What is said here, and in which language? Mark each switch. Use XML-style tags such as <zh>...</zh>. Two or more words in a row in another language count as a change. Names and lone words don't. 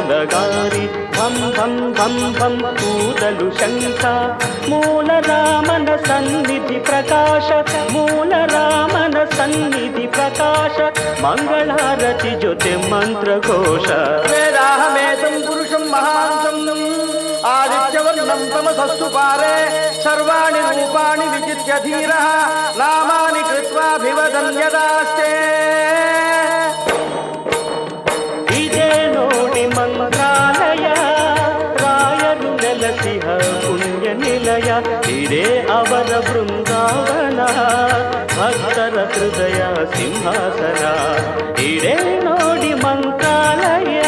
<kn>ನಗಾರಿ ಧಂ ಧಂ ಧಂ ಧಂ ಕೂದಲು ಶಂಖ ಮೂಲ ರಾಮನ ಸನ್ನಿಧಿ ಪ್ರಕಾಶ ಮೂಲ ರಾಮನ ಸನ್ನಿಧಿ ಪ್ರಕಾಶ ಮಂಗಳಾರತಿ ಜೊತೆ ಮಂತ್ರಘೋಷ</kn> <sa>ವೇದಾಹಮೇತಂ ಪುರುಷಂ ಮಹಾಂತಂ ಆದಿತ್ಯवर्णं तमसस्तु पारे सर्वाणि रूपाणि विचित्य धीरः नामानि कृत्वाभिवदन्यदास्ते</sa> <kn>ಇದೇ ನೋಡಿ ಮಂತ್ರಾಲಯ ರಾಯರು ನೆಲಸಿಹ ಪುಣ್ಯ ನಿಲಯ ಇದೇ ಅವರ ಬೃಂದಾವನ ಭಕ್ತರ ಹೃದಯ ಸಿಂಹಾಸನ ಇದೇ ನೋಡಿ ಮಂತ್ರಾಲಯ</kn>